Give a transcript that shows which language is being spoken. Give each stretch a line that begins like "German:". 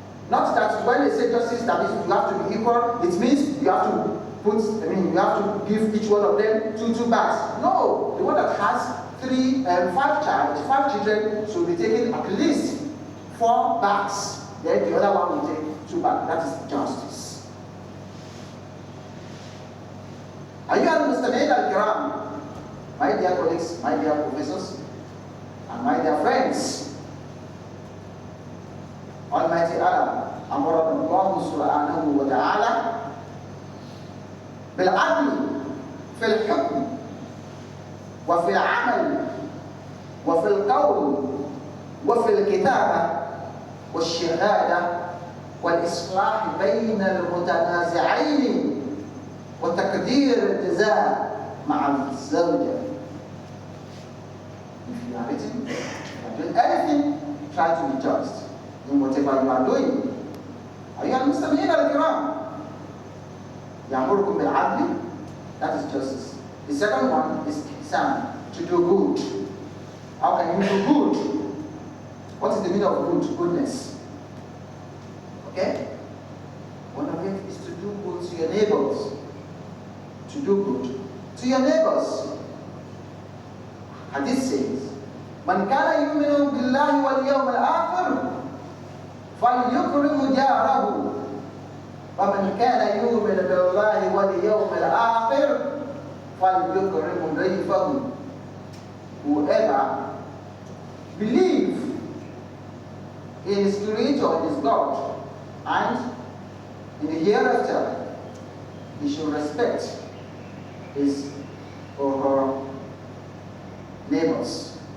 English: Not that when they say justice, that means you have to be equal, it means you have to you have to give each one of them 2 bags. No, the one that has 5 children should be taking at least 4 bags. Then the other one will take 2 bags. That is justice. Are you understanding al-kiram? My dear colleagues, my dear professors, and my dear friends, Almighty Allah
Arabic: أمرنا الله سبحانه وتعالى بالعدل في الحكم وفي العمل وفي القول وفي الكتابة والشهادة والإصلاح بين المتنازعين وتقدير الجزاء مع الزوجة.
English: If you are written, if you are doing anything, try to be just in whatever you are doing. Are you understanding?
Arabic: المستمعين الكرام يأمركم بالعدل,
English: that is justice. The second one is ihsan, to do good. How can you do good? What is the meaning of good? Goodness. Okay? One of it is to do good to your neighbors. To do good to your neighbors. Hadith says,
Arabic: من كان يؤمن بالله واليوم الآخر فليكرم جاره ومن كان يؤمن بالله واليوم الآخر فليكرم ضيفه.
English: Whoever believes in his Creator, in his God, and in the hereafter, he should respect his or her neighbors.